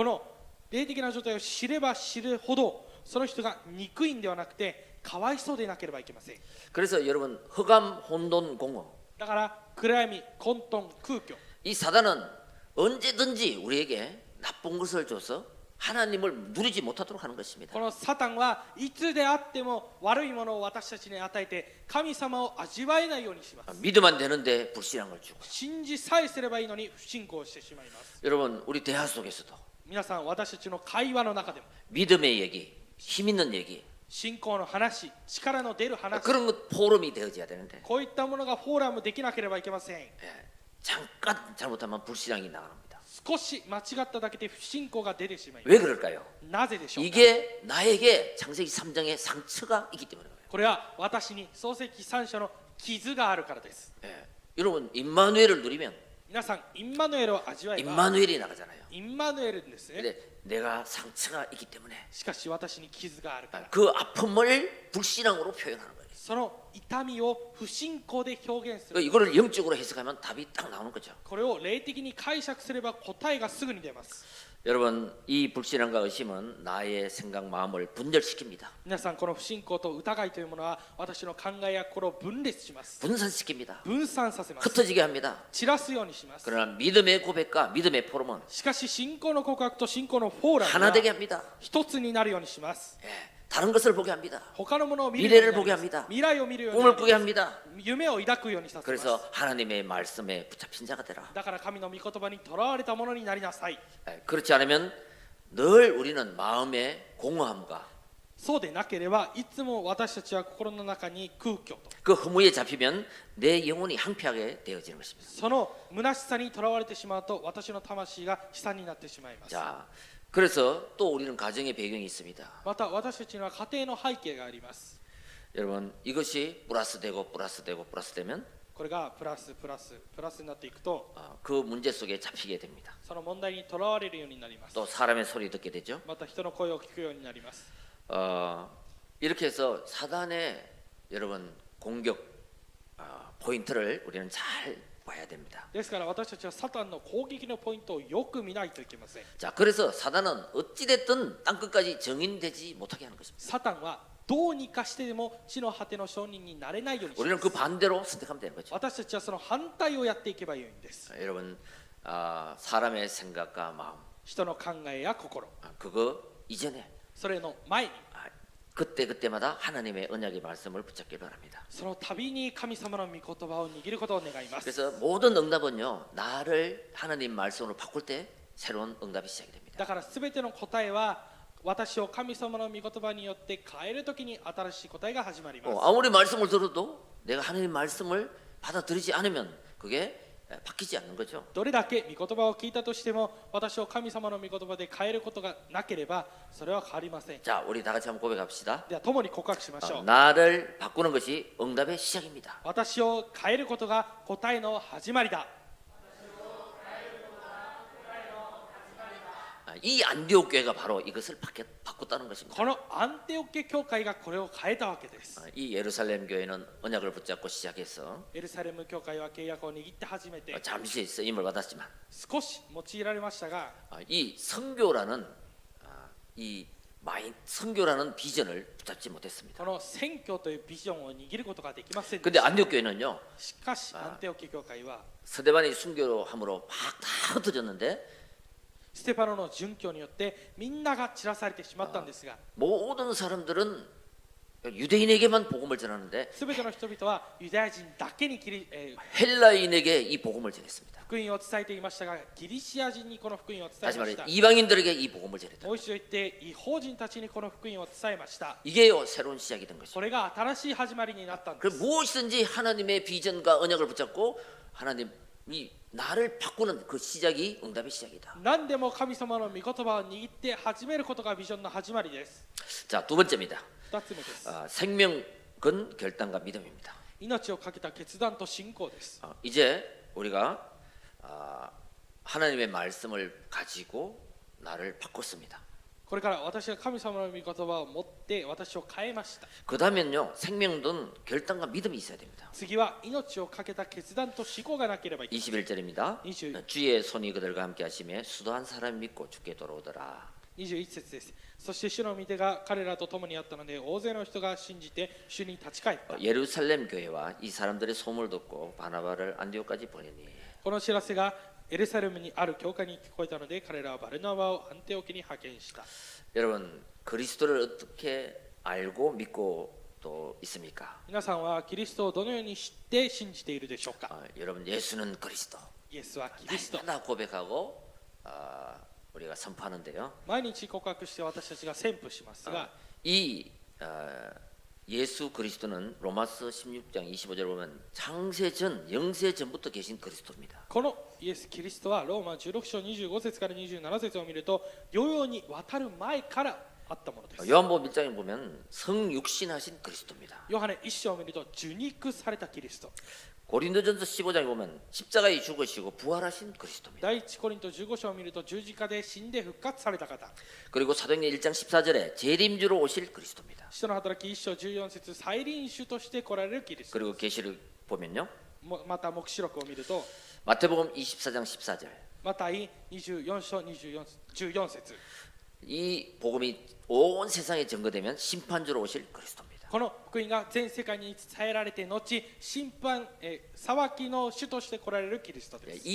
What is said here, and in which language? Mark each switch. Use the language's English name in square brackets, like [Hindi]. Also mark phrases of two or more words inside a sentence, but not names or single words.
[Japanese] この霊的な状態を知れば知るほどその人が憎いんではなくてかわいそうでなければいけません。 [Korean] 그래서 여러분 흑암, 혼돈, 공허 [Japanese] だから暗闇、混沌、空虚 [Korean] 이 사단은 언제든지 우리에게 나쁜 것을 줘서 하나님을 누리지 못하도록 하는 것입니다. [Japanese] このサタンはいつであっても悪いものを私たちに与えて神様を味わえないようにします。 [Korean] 믿으면 되는데 불신앙을 주고 [Japanese] 信じさえすればいいのに不信仰してしまいます。 [Korean] 여러분 우리 대화 속에서도 [Japanese] 皆さん私たちの会話の中でも [Korean] 믿음의 얘기, 힘 있는 얘기 [Japanese] 信仰の話、力の出る話 [Korean] 그런 것 포럼이 되어져야 되는데 [Japanese] こういったものがフォーラムできなければいけません。 [Korean] 잠깐 잘못하면 불신앙이 나갑니다. [Japanese] 少し間違っただけで不信仰が出てしまいま [Korean] 왜 그럴까요? [Japanese] す。なぜでしょうか。 [Korean] 이게 나에게 창세기 3장의 상처가 있기 때문에 그래요. [Japanese] これは私に創世記3章の傷があるからです。 [Korean] 여러분 임마누엘을 누리면 [Japanese] 皆さんインマヌエルを味わえば [Korean] 임마누엘이 나가잖아요. [Japanese] インマヌエルですね。 [Korean] 근데 내가 상처가 있기 때문에 [Japanese] しかし私に傷があるから [Korean] 그 아픔을 불신앙으로 표현하는 거예요. [Japanese] その痛みを不信仰で表現する。 [Korean] 이거를 영적으로 해석하면 답이 딱 나오는 거죠. [Japanese] これを霊的に解釈すれば答えがすぐに出ます。 [Korean] 여러분 이 불신앙과 의심은 나의 생각 마음을 분열시킵니다. [Japanese] 皆さんこの不信仰と疑いというものは私の考えや心を分裂します。 [Korean] 분산시킵니다. [Japanese] 分散させます。 [Korean] 흩어지게 합니다. [Japanese] 散らすようにします。 [Korean] 그러나 믿음의 고백과 믿음의 포럼은 [Japanese] しかし信仰の告白と信仰のフォーラム [Korean] 하나 [Japanese] は [Korean] 되게 합니다. [Japanese] 一つになるようにします。 [Korean] 다른 것을 보게 합니다. [Japanese] 他のものを見るようになり [Korean] 미래를 보게 [Japanese] ます。 [Korean] 합니다. [Japanese] 未来を見るようにな [Korean] 꿈을 [Japanese] り [Korean] 꾸게 [Japanese] ます。 [Korean] 합니다. [Japanese] 夢を抱くようにさせます。 [Korean] 그래서 하나님의 말씀에 붙잡힌 자가 되라. [Japanese] だから神の御言葉にとらわれたものになりなさい。 [Korean] 그렇지 않으면 늘 우리는 마음의 공허함과 [Japanese] そうでなければいつも私たちは心の中に空虚と [Korean] 그 허무에 잡히면 내 영혼이 황폐하게 되어지는 것입니다. [Japanese] その虚しさにとらわれてしまうと私の魂が悲惨になってしまいます。 [Korean] 자, 그래서 또 우리는 가정의 배경이 있습니다. [Japanese] また私たちには家庭の背景があります。 [Korean] 여러분 이것이 플러스되고 플러스되고 플러스되면 [Japanese] これがプラスプラスプラスになっていくと [Korean] 그 문제 속에 잡히게 됩니다. [Japanese] その問題にとらわれるようになります。 [Korean] 또 사람의 소리 듣게 되죠. [Japanese] また人の声を聞くようになります。 [Korean] 이렇게 해서 사단의 여러분 공격 포인트를 우리는 잘 봐야 됩니다. [Japanese] ですから私たちはサタンの攻撃のポイントをよく見ないといけません。 [Korean] 자, 그래서 사단은 어찌됐든 땅끝까지 정인되지 못하게 하는 것입니다. [Japanese] サタンはどうにかしてでも地の果ての証人になれないようにしま [Korean] 우리는 [Japanese] す。 [Korean] 그 반대로 선택하면 되는 거죠. [Japanese] 私たちはその反対をやっていけばいいんです。 [Korean] 여러분 사람의 생각과 마음 [Japanese] 人の考えや心、 [Korean] 그거 이전에 [Japanese] それの前に [Korean] 그때마다 하나님의 언약의 말씀을 붙잡길 바랍니다. [Japanese] その度に神様の御言葉を握ることを願います。 [Korean] 그래서 모든 응답은요 나를 하나님 말씀으로 바꿀 때 새로운 응답이 시작이 됩니다. [Japanese] だからすべての答えは私を神様の御言葉によって変えるときに新しい答えが始まります。 [Korean] 아무리 말씀을 들어도 내가 하나님 말씀을 받아들이지 않으면 그게 바뀌지 않는 거죠. [Japanese] どれだけ御言葉を聞いたとしても私を神様の御言葉で変えることがなければそれは変わりません。 [Korean] 자, 우리 다 같이 한번 고백합시다. [Japanese] では共に告白しましょう。 [Korean] 나를 바꾸는 것이 응답의 시작입니다. [Japanese] 私を変えることが答えの始まりだ。 [Korean] 이 안디옥 교회가 바로 이것을 바꿨다는 것입니다. [Japanese] このアンテオケ教会がこれを変えたわけです。 [Korean] 이 예루살렘 교회는 언약을 붙잡고 시작해서 [Japanese] エルサレム教会は契約を握って始めて [Korean] 잠시 쓰임을 받았지만 [Japanese] 少し用いられましたが [Korean] 이 선교라는 이 선교라는 비전을 붙잡지 못했습니다. [Japanese] この宣教というビジョンを握ることができませんで [Korean] 근데 [Japanese] した。 [Korean] 안디옥 교회는요 [Japanese] しかしアンテオケ教会は [Korean] 스데반이 순교함으로 막 다 흩어졌는데 [Japanese] ステパノの殉教によってみんなが散らされてしまったんですが [Korean] 모든 사람들은 유대인에게만 복음을 전하는데 [Japanese] すべての人々はユダヤ人だけに [Korean] 헬라인에게 이 복음을 전했습니다. [Japanese] 福音を伝えていましたが、ギリシア人にこの福音を伝え [Korean] 다시 [Japanese] ま [Korean] 말해 [Japanese] した。 [Korean] 이방인들에게 이 복음을 전했다. [Japanese] もう一度言って、異邦人たちにこの福音を伝えました。 [Korean] 이게요 새로운 시작이 된 것이죠. [Japanese] それが新しい始まりになったんで [Korean] 그 [Japanese] す。 [Korean] 무엇이든지 하나님의 비전과 언약을 붙잡고 하나님이 나를 바꾸는 그 시작이 응답의 시작이다. [Japanese] 何でも神様の御言葉を握って始めることがビジョンの始まりです。 [Korean] 자, 두 번째입니다. [Japanese] 2 つ目です。 [Korean] 생명은 결단과 믿음입니다. [Japanese] 命をかけた決断と信仰です。 [Korean] 이제 우리가 하나님의 말씀을 가지고 나를 바꿨습니다. [Japanese] これから私が神様の御言葉を持って私を変えました。 [Korean] 그다음엔요 생명은 결단과 믿음이 있어야 됩니다. [Japanese] 次は命をかけた決断と信仰がなければいけません。 [Korean] 21절입니다. [Japanese] 21 [Korean] 주의 손이 그들과 함께 하시며 수도한 사람 믿고 죽게 돌아오더라. [Japanese] 21 節です。そして主の御手が彼らと共にあったので、大勢の人が信じて主に立ち返った。 [Korean] 예루살렘 교회와 이 사람들의 소문을 듣고 바나바를 안디옥까지 보내니 [Japanese] この知らせがエルサレムにある教会に聞こえたので、彼らはバルナバをアンテオキに派遣した。 [Korean] 여러분 그리스도를 어떻게 알고 믿고 또 있습니까? [Japanese] 皆さんはキリストをどのように知って信じているでしょうか。 [Korean] 여러분 예수는 그리스도 [Japanese] イエスはキリスト。 [Korean] 날마다 고백하고 우리가 선포하는데요. [Japanese] 毎日告白して私たちが宣布しますが、 [Korean] 이 예수 그리스도는 로마서 16장 25절 보면 창세 전 영세 전부터 계신 그리스도입니다. [Japanese] このイエス・キリストはローマ16章25節から27節を見ると、世々に渡る前からあったものです。 [Korean] 요한복음 1장에 보면 성육신하신 그리스도입니다. [Japanese] ヨハネ1章を見ると受肉されたキリスト。 [Korean] 고린도전서 15장에 보면 십자가에 죽으시고 부활하신 그리스도입니다. [Japanese] 第一コリント15章を見ると十字架で死んで復活された方。 [Korean] 그리고 사도행전 1장 14절에 재림주로 오실 그리스도입니다. [Japanese] 使徒の働き1章14節再臨主として来られるキリスト。 [Korean] 그리고 계시록 보면요. [Japanese] また黙示録を見ると、 [Korean] 마태복음 24장 14절. [Japanese] マタイ24章14節。 [Korean] 이 복음이 온 세상에 전거되면 심판주로 오실 그리스도입니다. [Japanese] この福音が全世界に伝えられて後、審判、裁きの主として来られるキリストです。